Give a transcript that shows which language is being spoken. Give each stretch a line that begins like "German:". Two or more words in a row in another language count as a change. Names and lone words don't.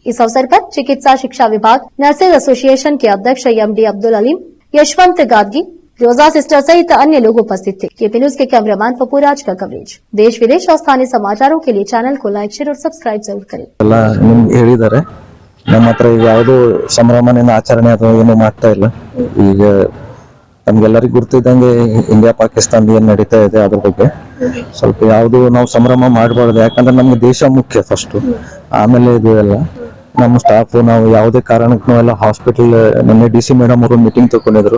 Hindi: इस अवसर पर चिकित्सा शिक्षा विभाग नर्सेज एसोसिएशन के अध्यक्ष MD अब्दुल अलीम, यशवंत गादगी, रोजा सिस्टर सहित अन्य लोग उपस्थित थे। केपी न्यूज के कैमरामैन पपुराज का कवरेज। देश विदेश और स्थानीय समाचारों के लिए चैनल को लाइक, शेयर और सब्सक्राइब जरूर करें।
Kannada: ನಮ್ಮ ಹತ್ರ ಈಗ ಯಾವುದೋ ಸಂಭ್ರಮದಿಂದ ಆಚರಣೆ ಅಥವಾ ಏನು ಮಾಡ್ತಾ ಇಲ್ಲ. ಈಗ ನಮ್ಗೆಲ್ಲರಿಗೂ ಗೊತ್ತಿದ್ದಂಗೆ ಇಂಡಿಯಾ ಪಾಕಿಸ್ತಾನ ಏನು ನಡೀತಾ ಇದೆ ಅದ್ರ ಬಗ್ಗೆ ಸ್ವಲ್ಪ ಯಾವುದು ನಾವು ಸಂಭ್ರಮ ಮಾಡಬಾರ್ದು. ಯಾಕಂದ್ರೆ ನಮ್ಗೆ ದೇಶ ಮುಖ್ಯ ಫಸ್ಟ್, ಆಮೇಲೆ ಇದು ಎಲ್ಲ ನಮ್ಮ ಸ್ಟಾಫ್ ನಾವು ಯಾವುದೇ ಕಾರಣಕ್ಕೂ ಎಲ್ಲ ಹಾಸ್ಪಿಟಲ್ ನಿನ್ನೆ DC ಮೇಡಮ್ ಅವರು ಮೀಟಿಂಗ್ ತಗೊಂಡಿದ್ರು.